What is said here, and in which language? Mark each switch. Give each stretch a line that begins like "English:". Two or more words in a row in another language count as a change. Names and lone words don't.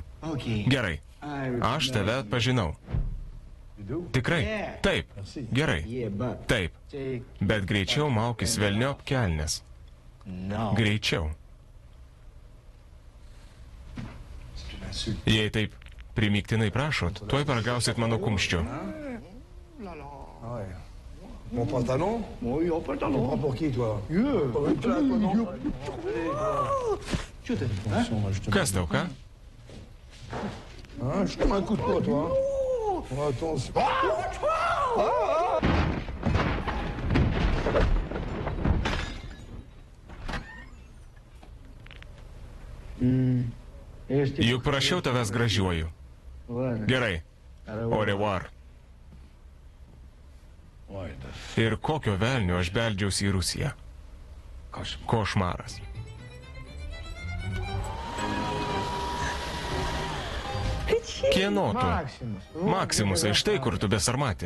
Lithuanian: Gerai. Aš tave atpažinau. Tikrai? Taip. Gerai. Taip. Bet greičiau maukis velniop kelnes. Greičiau. Jei taip primygtinai prašot, tuoj paragausit mano kumščių.
French: Mon pantalon? Oui, mon pantalon. Tu prends pour qui, toi?
Lithuanian: Kas tau, ką?
French: Je te mets un coup de poing, toi. Attention.
Lithuanian: Juk prašiau tavęs gražiuoju. Gerai.
French: Au revoir.
Lithuanian: Ir kokio velnio aš beldžiausi į Rusiją? Košmaras. Kieno tu? Maksimusai, štai kur tu besarmati.